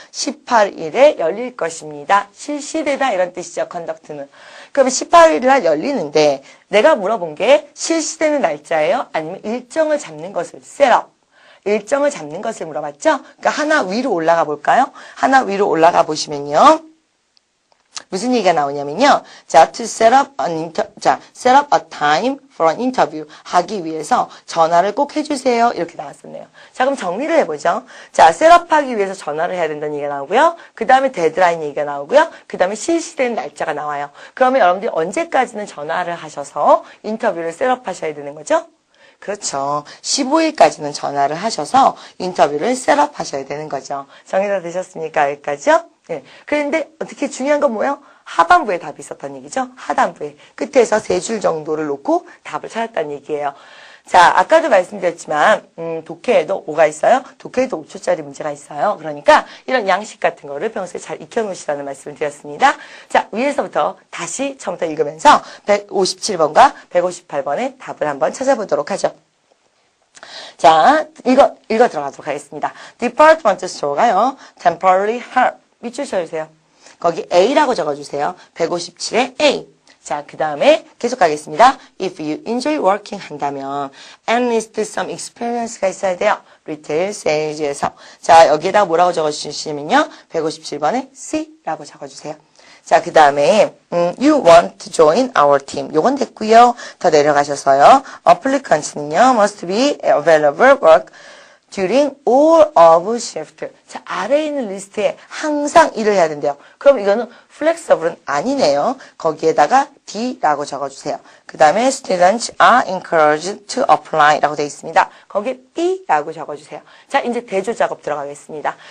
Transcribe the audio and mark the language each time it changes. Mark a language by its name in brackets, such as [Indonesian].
[Korean] 18일에 열릴 것입니다. 실시되다 이런 뜻이죠, 컨덕트는. 그러면 18일 날 열리는데 내가 물어본 게 실시되는 날짜예요? 아니면 일정을 잡는 것을 셋업. 일정을 잡는 것을 물어봤죠? 그러니까 하나 위로 올라가 볼까요? 하나 위로 올라가 보시면요. 무슨 얘기가 나오냐면요. 자, [English] to set up set up a time for an interview [Korean] 하기 위해서 전화를 꼭 해주세요. 이렇게 나왔었네요. 자, 그럼 정리를 해보죠. 자, 셋업하기 위해서 전화를 해야 된다는 얘기가 나오고요. 그 다음에 데드라인 얘기가 나오고요. 그 다음에 실시되는 날짜가 나와요. 그러면 여러분들이 언제까지는 전화를 하셔서 인터뷰를 셋업하셔야 되는 거죠? 그렇죠. 15일까지는 전화를 하셔서 인터뷰를 셋업하셔야 되는 거죠. 정리가 되셨습니까? 여기까지요? 네. 그런데 어떻게 중요한 건 뭐예요? 하반부에 답이 있었다는 얘기죠. 하단부에. 끝에서 3줄 정도를 놓고 답을 찾았다는 얘기예요. 자, 아까도 말씀드렸지만 독해에도 뭐가 있어요? 독해에도 5초짜리 문제가 있어요. 그러니까 이런 양식 같은 거를 평소에 잘 익혀놓으시라는 말씀을 드렸습니다. 자, 위에서부터 다시 처음부터 읽으면서 157번과 158번의 답을 한번 찾아보도록 하죠. 자, 읽어 들어가도록 하겠습니다. Department store가요. [English] Temporary help. [Korean] 밑줄 쳐주세요. 거기 A라고 적어주세요. 157에 A. 자, 그 다음에 계속 가겠습니다. [English] If you enjoy working [Korean] 한다면 [English] at least some experience가 [Korean] 있어야 돼요. [English] Retail sales에서. [Korean] 자, 여기에다 뭐라고 적어주시면요. 157번에 C라고 적어주세요. [English] 자, [Korean] 그 다음에 [English] you want to join our team. [Korean] 요건 됐고요. 더 내려가셔서요. [English] Applicants는요. must be available work during all of shift. [Korean] 자, 아래에 있는 리스트에 항상 일을 해야 된대요. 그럼 이거는 flexible은 아니네요. 거기에다가 D라고 적어주세요. 그 다음에 [English] students are encouraged to apply [Korean] 라고 되어 있습니다. 거기에 B라고 적어주세요. 자, 이제 대조 작업 들어가겠습니다.